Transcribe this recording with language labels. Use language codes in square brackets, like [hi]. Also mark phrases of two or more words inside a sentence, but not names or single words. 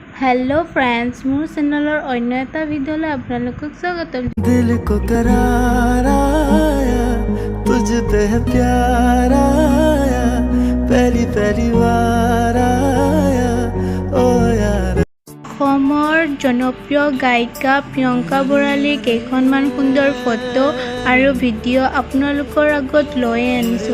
[en] hello friends [as] মোৰ চেনেলৰ অন্য এটা ভিডিঅ'লৈ আপোনালোকক স্বাগতম। [hi] दिल को करार आया तुझ पे है प्यार आया पहली पहली बार आया ओ यार। [as] অসমৰ জনপ্ৰিয় গায়িকা প্ৰিয়ংকা বৰালীৰ কেইখনমান সুন্দৰ ফটো আৰু ভিডিঅ' আপোনালোকৰ আগত লৈ আনিছোঁ।